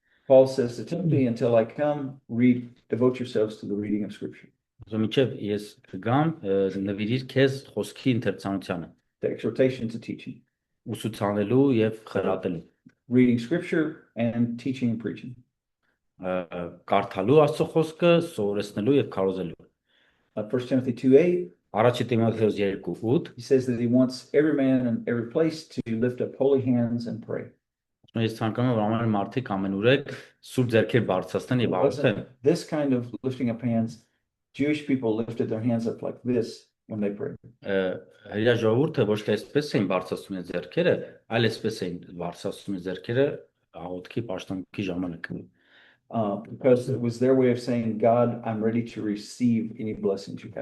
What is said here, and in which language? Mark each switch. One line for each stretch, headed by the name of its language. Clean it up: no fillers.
English: Paul says to Timothy, until I come, devote yourselves to the reading of Scripture,
Armenian: Զոմիչև ես կգամ նվիրիր քեզ խոսքի ընթերցանությանը,
English: the exhortation to teaching,
Armenian: ուսուցանելու եւ խրատելու,
English: reading Scripture and teaching and preaching.
Armenian: Կարդալու Աստծո խոսքը, սովորեցնելու եւ քարոզելու։
English: 1 Timothy 2:8,
Armenian: Առաջի Տիմոթեոս 2:8
English: he says that he wants every man in every place to lift up holy hands and pray.
Armenian: Ես ցանկանում եմ որ ամեն մարդիկ ամենուրեք սուրբ ձեռքեր բարձրացնեն եւ աղոթեն։
English: This kind of lifting up hands, Jewish people lifted their hands up like this when they prayed.
Armenian: Հրեա ժողովուրդը ոչ թե այսպես էին բարձրացնում իրենց ձեռքերը, այլ այսպես էին բարձրացնում իրենց ձեռքերը աղոթքի պաշտամունքի ժամանակ։
English: Because it was their way of saying, God, I'm ready to receive any blessings you have.